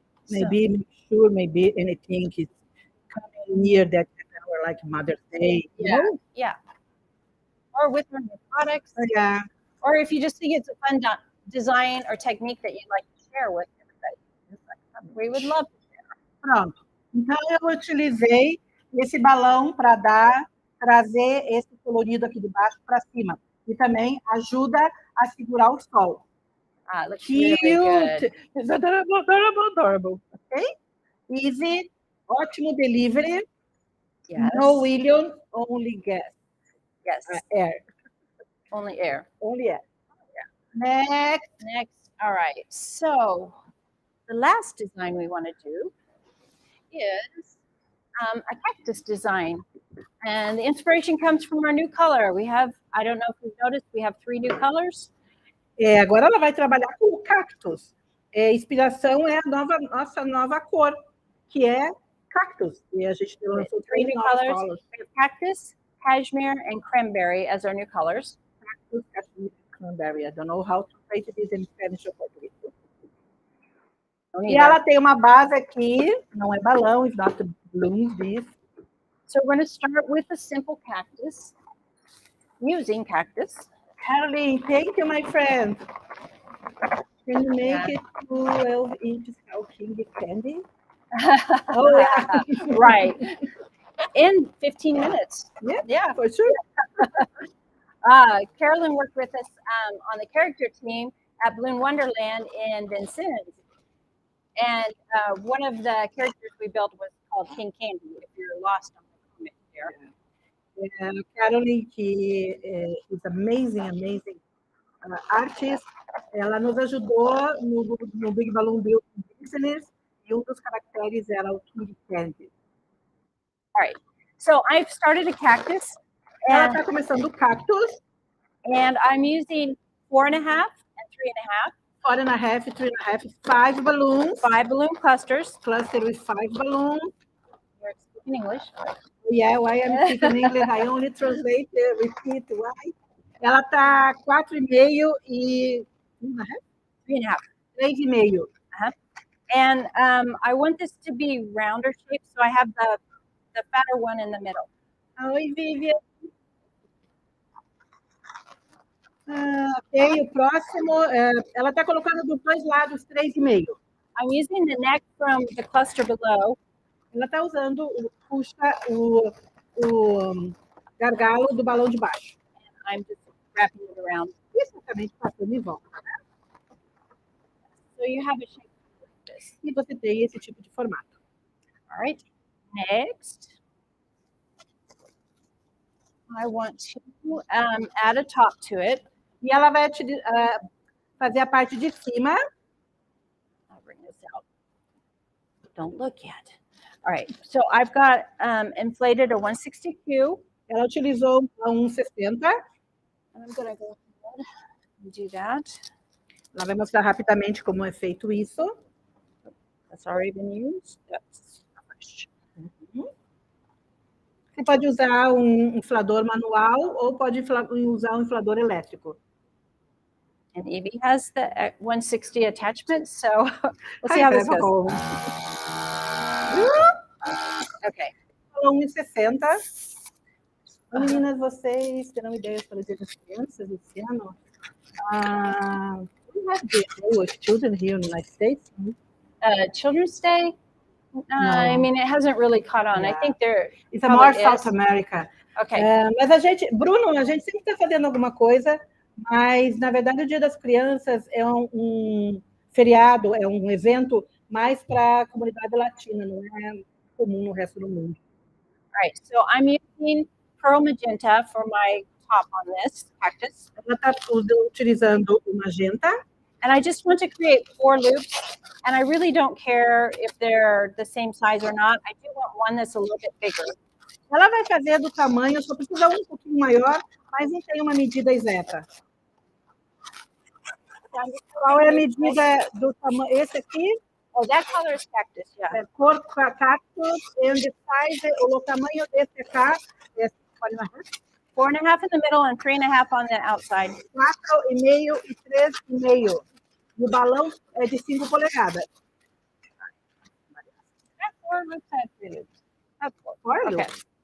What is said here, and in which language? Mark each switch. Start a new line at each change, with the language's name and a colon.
English: Maybe make sure maybe anything is coming near that hour, like Mother's Day. You Yeah. know? Yeah. Or with one of your products. Yeah. Or if you just think it's a fun design or technique that you'd like to share with everybody, we would love to share.
Portuguese: Pronto. Então, eu utilizei esse balão para trazer esse colorido aqui de baixo para cima. E também ajuda a segurar o sol.
English: Ah, it looks really good. Cute. It's adorable, adorable, adorable. Ok? Easy.
Portuguese: Ótimo delivery.
English: Yes. No William, only gas. Yes. Air. Only air. Only air. Next. Next. All right. So the last design we want to do is a cactus design. And the inspiration comes from our new color. We have, I don't know if you've noticed, we have 3 new colors.
Portuguese: Agora ela vai trabalhar com o cactus. Inspiração é a nossa nova cor, que é cactus. E a gente lançou 3 3
English: new
Portuguese: novos
English: colors. colors. We have cactus, cashmere, and cranberry as our new colors. Cactus, cashmere, cranberry. I don't know how to say this in Spanish or Portuguese.
Portuguese: E ela tem uma base aqui, não é balão,
English: it's not balloons, this. So we're going to start with a simple cactus, using cactus. Caroline, thank you, my friend. Can you make it 12 inches how king candy? Oh, yeah. Right. In 15 minutes. Yeah, for sure. Carolyn worked with us on the character team at Balloon Wonderland in Vincennes. And one of the characters we built was called King Candy, if you're lost on the comic there.
Portuguese: Caroline, que
English: is amazing artist,
Portuguese: ela nos ajudou no Big Balloon Build Business, e dos caracteres era o King Candy.
English: All right, so I've started a cactus.
Portuguese: Ela está começando o cactus.
English: And I'm using 4.5 and 3.5. 4.5, 3.5, 5 balloons. 5 balloon clusters. Cluster with 5 balloons. You're speaking English. Yeah, why I'm speaking English, I only translate, repeat, why.
Portuguese: Ela está 4,5 e 3.5. 3,5.
English: And I want this to be rounder shaped, so I have the fatter one in the middle.
Portuguese: Oi, Vivian. Ok, o próximo, ela está colocando dos 2 lados 3,5.
English: I'm using the neck from the cluster below.
Portuguese: Ela está usando o gargalo do balão de baixo.
English: And I'm just wrapping it around.
Portuguese: Exatamente, passando em volta.
English: So you have a shape like this.
Portuguese: E você tem esse tipo de formato.
English: All right. Next, I want to add a top to it.
Portuguese: E ela vai fazer a parte de cima.
English: I'll bring this out. Don't look yet. All right. So I've got inflated a 160Q.
Portuguese: Ela utilizou a 1,60.
English: And I'm going to go ahead and do that.
Portuguese: Ela vai mostrar rapidamente como é feito isso.
English: That's already been used. That's fresh.
Portuguese: Você pode usar um inflador manual ou pode usar um inflador elétrico.
English: And Evie has the 160 attachment, so we'll see how this goes. Okay.
Portuguese: 1,60. Meninas, vocês terão ideias para o Dia das Crianças esse ano?
English: We have the children here in the United States. Children's Day? I mean, it hasn't really caught on. I think there. It's more South America. Okay.
Portuguese: Mas a gente sempre está fazendo alguma coisa, mas na verdade o Dia das Crianças é um feriado, é um evento mais para a comunidade latina, não é comum no resto do mundo.
English: All right. So I'm using pearl magenta for my top on this cactus.
Portuguese: Ela está utilizando o magenta.
English: And I just want to create 4 loops. And I really don't care if they're the same size or not. I do want one that's a little bit bigger.
Portuguese: Ela vai fazer do tamanho, só precisa um pouquinho maior, Mas não tem uma medida exata. Qual é a medida do tamanho? Esse aqui
English: Oh, that color is cactus, yeah.
Portuguese: é cor cactus,
English: and the size,
Portuguese: o tamanho desse cá é
English: 4.5 in the middle and 3.5 on the outside.
Portuguese: 4,5 e 3,5. E o balão é de 5 polegadas.
English: That's 4 loops, that's 3 loops. That's 4.
Portuguese: Olha.
English: Okay.